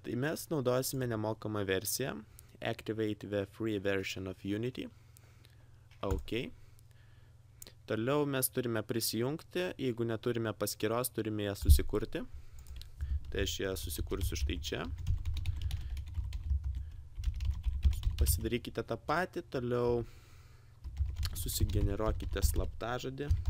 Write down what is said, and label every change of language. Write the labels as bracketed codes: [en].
[lt] Tai mes naudosime nemokamą versiją. [en] Activate the free version of Unity. [lt] OK. Toliau mes turime prisijungti. Jeigu neturime paskyros, turime ją susikurti. Tai aš ją susikursiu štai čia. Pasidarykite tą patį. Toliau susigeneruokite slaptažodį.